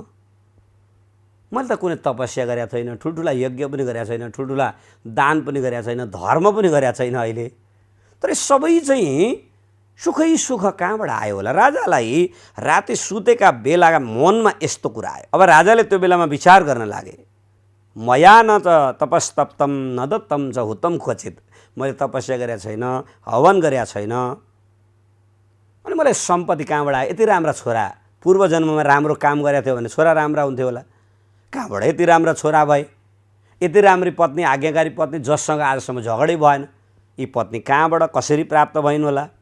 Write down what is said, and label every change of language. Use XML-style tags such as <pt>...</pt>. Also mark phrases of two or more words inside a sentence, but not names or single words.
<ne>मैले त कुनै तपस्या गरेको छैन, ठुल्ठुला यज्ञ पनि गरेको छैन, ठुल्ठुला दान पनि गरेको छैन, धर्म पनि गरेको छैन अहिले। तर सबै चाहिँ सुखै सुख कहाँबाट आयो होला? राजालाई राति सुतेका बेलाका मनमा यस्तो कुरा आयो। अब राजाले त्यो बेलामा विचार गर्न लागे,</ne> <sa>मया न त तपस्तप्तम न दत्तम च हुतम क्वचित।</sa> <ne>मैले तपस्या गरेको छैन, हवन गरेको छैन, अनि मलाई सम्पत्ति कहाँबाट आयो? यति राम्रा छोरा, पूर्व जन्ममा राम्रो काम गरेको थियो भने छोरा राम्रा हुन्थ्यो होला, कहाँबाट यति राम्रा छोरा भए? यति राम्री पत्नी, आज्ञाकारी पत्नी, जससँग आजसम्म झगडै भएन, यी पत्नी कहाँबाट कसरी प्राप्त भइन् होला?</ne>